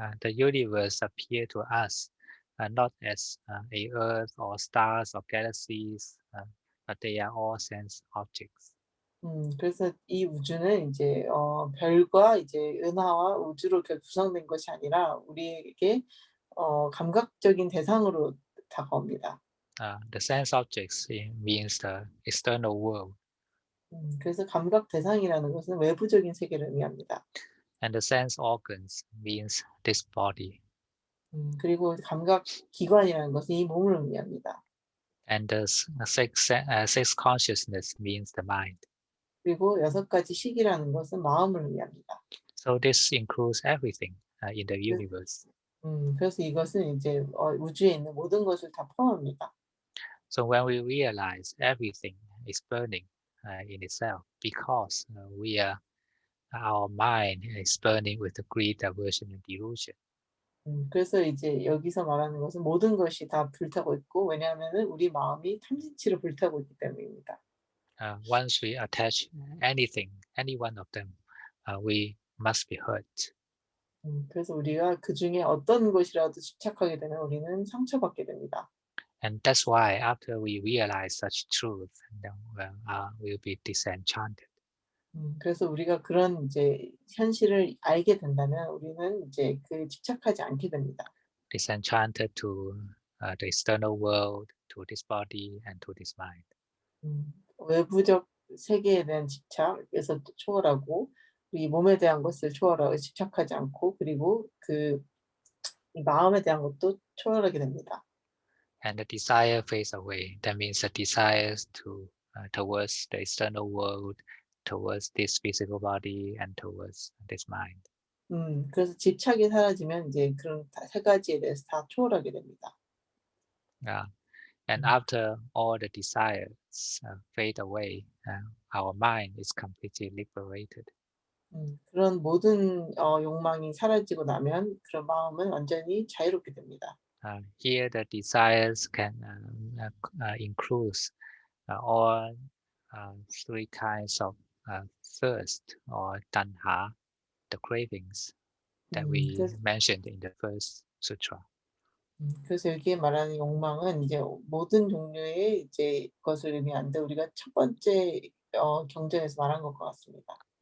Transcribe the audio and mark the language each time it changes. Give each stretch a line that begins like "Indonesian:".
English: The universe appear to us not as a earth or stars or galaxies, but they are all sense objects.
Korean: 그래서 이 우주는 이제 별과 이제 은하와 우주로 구성된 것이 아니라 우리에게 감각적인 대상으로 다가옵니다.
English: The sense objects means the external world,
Korean: 그래서 감각 대상이라는 것은 외부적인 세계를 의미합니다.
English: and the sense organs means this body,
Korean: 그리고 감각 기관이라는 것은 이 몸을 의미합니다.
English: and the six consciousness means the mind.
Korean: 그리고 6가지 식이라는 것은 마음을 의미합니다.
English: So this includes everything in the universe.
Korean: 그래서 이것은 이제 우주에 있는 모든 것을 다 포함합니다.
English: So when we realize everything is burning in itself, because our mind is burning with the greed, aversion, and delusion.
Korean: 그래서 이제 여기서 말하는 것은 모든 것이 다 불타고 있고, 왜냐하면은 우리 마음이 탐진치로 불타고 있기 때문입니다.
English: Once we attach anything, any one of them, we must be hurt.
Korean: 그래서 우리가 그 중에 어떤 것이라도 집착하게 되면 우리는 상처받게 됩니다.
English: And that's why after we realize such truth, then we'll be disenchanted.
Korean: 그래서 우리가 그런 이제 현실을 알게 된다면 우리는 이제 그 집착하지 않게 됩니다.
English: Disenchanted to the external world, to this body, and to this mind.
Korean: 외부적 세계에 대한 집착에서 초월하고 이 몸에 대한 것을 초월하고 집착하지 않고 그리고 그 마음에 대한 것도 초월하게 됩니다.
English: And the desire fades away. That means the desires towards the external world, towards this physical body, and towards this mind.
Korean: 그래서 집착이 사라지면 이제 그런 3가지에 대해서 다 초월하게 됩니다.
English: And after all the desires fade away, our mind is completely liberated.
Korean: 그런 모든 욕망이 사라지고 나면 그런 마음은 완전히 자유롭게 됩니다.
English: Here the desires can include all 3 kinds of thirst or tanha, the cravings that we mentioned in the first sutra.
Korean: 그래서 여기에 말하는 욕망은 이제 모든 종류의 이제 것을 의미하는데 우리가 첫 번째 경전에서 말한 것 같습니다.